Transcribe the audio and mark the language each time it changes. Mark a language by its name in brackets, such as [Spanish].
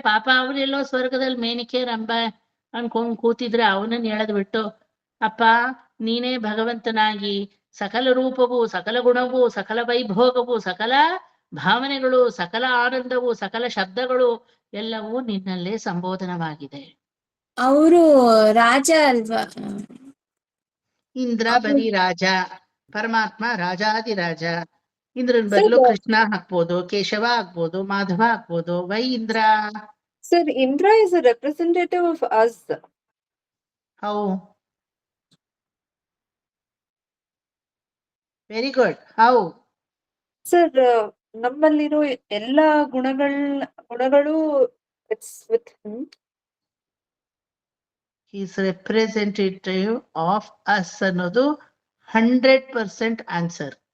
[Kannada] ಪಾಪ ಅವರೆಲ್ಲೋ ಸ್ವರ್ಗದಲ್ಲಿ ಮೇನಿಕೆ ರಂಬ ಅನ್ಕೊಂಡ್ ಕೂತಿದ್ರೆ ಅವನನ್ನ ಎಳೆದು ಬಿಟ್ಟು, ಅಪ್ಪ ನೀನೇ ಭಗವಂತನಾಗಿ ಸಕಲ ರೂಪವು, ಸಕಲ ಗುಣವು, ಸಕಲ ವೈಭೋಗವು, ಸಕಲ ಭಾವನೆಗಳು, ಸಕಲ ಆನಂದವು, ಸಕಲ ಶಬ್ದಗಳು ಎಲ್ಲವೂ ನಿನ್ನಲ್ಲೇ ಸಂಬೋಧನವಾಗಿದೆ. ಅವರು ರಾಜ ಅಲ್ವಾ? ಇಂದ್ರ ಬರೀ ರಾಜ, ಪರಮಾತ್ಮ ರಾಜಾದಿರಾಜ. ಇಂದ್ರನ್ ಬದಲು ಕೃಷ್ಣ ಹಾಕ್ಬೋದು, ಕೇಶವ ಆಗ್ಬೋದು, ಮಾಧವ ಆಗ್ಬೋದು. [English] Why Indra? Sir, Indra is a representative of us. How? Very good. How? [Kannada] Sir, ನಮ್ಮಲ್ಲಿರೋ ಎಲ್ಲ ಗುಣಗಳು [English] It's with him. He is representative of us [Kannada] ಅನ್ನೋದು [English] 100% answer.